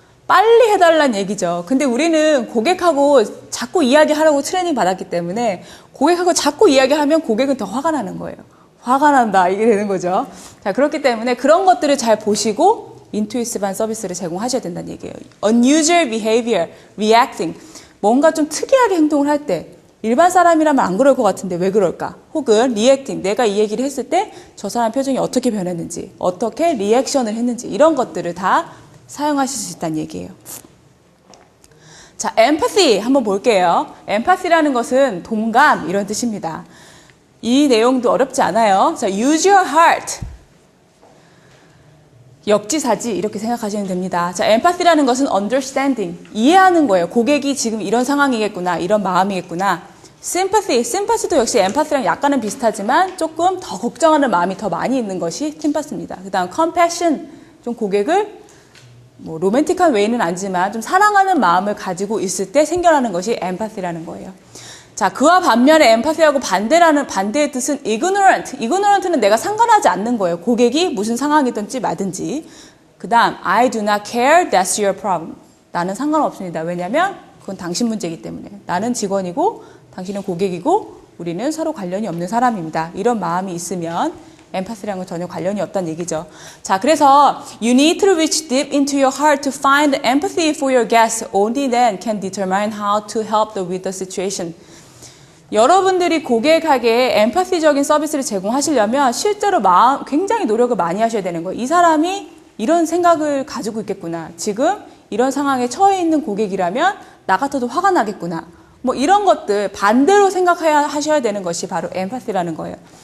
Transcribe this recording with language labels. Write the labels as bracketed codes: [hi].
[ko] 빨리 해달라는 얘기죠. 근데 우리는 고객하고 자꾸 이야기하라고 트레이닝 받았기 때문에 고객하고 자꾸 이야기하면 고객은 더 화가 나는 거예요. 화가 난다 이게 되는 거죠. 자, 그렇기 때문에 그런 것들을 잘 보시고 인투이시브한 서비스를 제공하셔야 된다는 얘기예요. [en] Unusual behavior, reacting. [ko] 뭔가 좀 특이하게 행동을 할 때 일반 사람이라면 안 그럴 것 같은데 왜 그럴까? 혹은 reacting. 내가 이 얘기를 했을 때 저 사람 표정이 어떻게 변했는지, 어떻게 리액션을 했는지 이런 것들을 다 사용하실 수 있다는 얘기예요. 자, empathy 한번 볼게요. empathy라는 것은 동감 이런 뜻입니다. 이 내용도 어렵지 않아요. [en] 자, use your heart. [ko] 역지사지 이렇게 생각하시면 됩니다. 자, empathy라는 것은 understanding. 이해하는 거예요. 고객이 지금 이런 상황이겠구나. 이런 마음이겠구나. sympathy도 역시 empathy랑 약간은 비슷하지만 조금 더 걱정하는 마음이 더 많이 있는 것이 sympathy입니다. 그 다음 compassion. 좀 고객을 뭐 로맨틱한 웨이는 아니지만 좀 사랑하는 마음을 가지고 있을 때 생겨나는 것이 empathy라는 거예요. 자, 그와 반면에 empathy하고 반대의 뜻은 ignorant. ignorant는 내가 상관하지 않는 거예요. 고객이 무슨 상황이든지 마든지. [en] 그 다음, I do not care, that's your problem. [ko] 나는 상관없습니다. 왜냐면 그건 당신 문제이기 때문에. 나는 직원이고 당신은 고객이고 우리는 서로 관련이 없는 사람입니다. 이런 마음이 있으면 empathy랑은 전혀 관련이 없다는 얘기죠. [en] 자, 그래서 you need to reach deep into your heart to find empathy for your guests. Only then can determine how to help them with the situation. [ko] 여러분들이 고객에게 엠파시적인 서비스를 제공하시려면 실제로 굉장히 노력을 많이 하셔야 되는 거예요. 이 사람이 이런 생각을 가지고 있겠구나. 지금 이런 상황에 처해 있는 고객이라면 나 같아도 화가 나겠구나. 뭐 이런 것들 반대로 하셔야 되는 것이 바로 엠파시라는 거예요.